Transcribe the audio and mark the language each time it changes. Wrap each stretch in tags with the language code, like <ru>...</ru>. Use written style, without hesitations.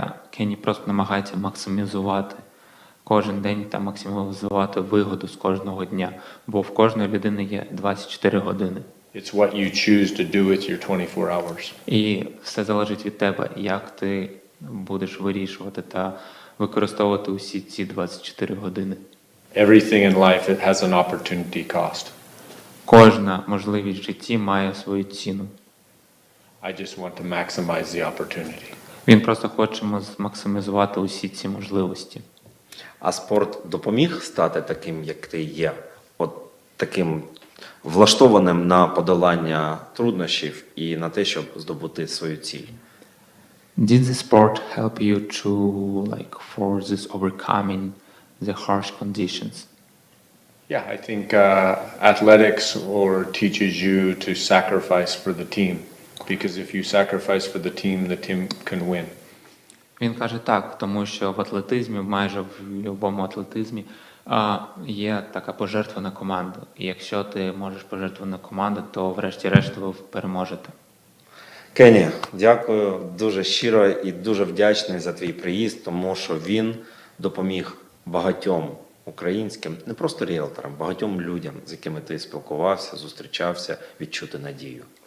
<uk>Кенні просто намагається максимізувати кожен день та максимізувати вигоду з кожного дня, бо в кожної людини є 24 години.</uk> <en>It's what you choose to do with your 24 hours.</en> <uk>І все залежить від тебе, як ти будеш вирішувати та використовувати усі ці 24 години.</uk> <en>Everything in life it has an opportunity cost.</en> <uk>Кожна можливість в житті має свою ціну.</uk> <en>I just want to maximize the opportunity.</en> <uk>Він просто хоче максимізувати усі ці можливості. А спорт допоміг стати таким, як ти є? От таким влаштованим на подолання труднощів і на те, щоб здобути свою ціль?</uk> <en>Did the sport help you to for this overcoming the harsh conditions? Yeah, I think athletics teaches you to sacrifice for the team. Because if you sacrifice for the team can win.</en> <uk>Він каже так, тому що в атлетизмі, майже в будь-якому атлетизмі, є така пожертва на команду. І якщо ти можеш пожертвувати на команду, то врешті-решт ви переможете. Кенні, дякую дуже щиро і дуже вдячний за твій приїзд, тому що він допоміг багатьом українським, не просто ріелторам, багатьом людям, з якими ти спілкувався, зустрічався, відчути надію.</uk>